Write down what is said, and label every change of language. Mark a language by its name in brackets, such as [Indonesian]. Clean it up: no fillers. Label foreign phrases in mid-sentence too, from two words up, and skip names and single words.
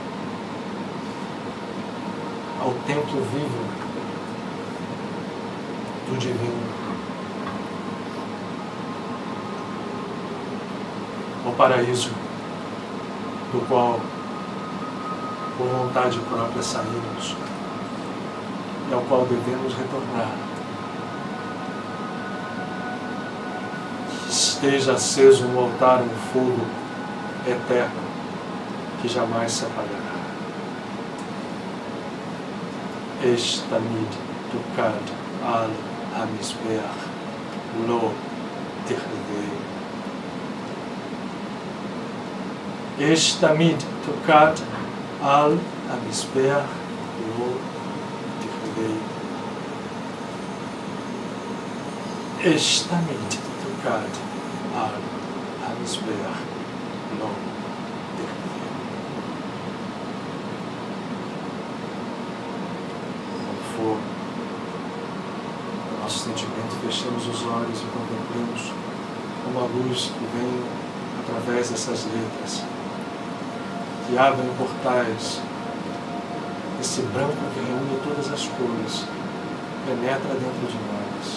[Portuguese] ao templo vivo do divino, ao paraíso do qual, por vontade própria, saímos e ao qual devemos retornar esteja aceso no altar um fogo eterno que jamais se apagará. [Hebrew] אש תמיד תוקד על המזבח לא תכבה. אש תמיד תוקד על המזבח לא תכבה. אש תמיד תוקד על המזבח לא תכבה. [Portuguese] For nosso sentimento, fechemos os olhos e contemplemos como a luz que vem através dessas letras, que abrem portais, esse branco que reúne todas as cores, penetra dentro de nós.